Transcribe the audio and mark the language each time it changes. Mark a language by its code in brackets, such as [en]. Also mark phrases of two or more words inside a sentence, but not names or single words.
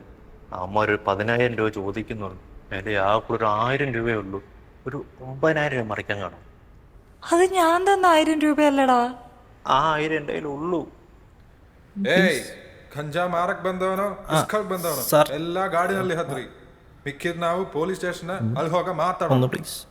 [ml] അമ്മ ഒരു 10,000 രൂപ ചോദിക്കുന്നുണ്ട്. എൻ്റെ ആ ഒരു 1000 രൂപയേ ഉള്ളൂ. ഒരു 9,000 രൂപ മറിക്കാൻ കാണും. അത് ഞാൻ തന്ന 1000 രൂപയല്ലടാ. ആ 1000 എൻ്റെ കയ്യിലുള്ളൂ. [kn] ಖಂಜಾ ಮಾರಕ್ ಬಂದವನೋ ಇಸ್ಕೊಳಕ್ ಬಂದವನೋ ಎಲ್ಲ ಗಾಡಿನಲ್ಲಿ ಹತ್ರಿ. ಮಿಕ್ಕಿದ್ ನಾವು ಪೊಲೀಸ್ ಸ್ಟೇಷನ್ ಅಲ್ಲಿ ಹೋಗ ಮಾತಾಡೋಣ. [ml] പ്ലീസ്.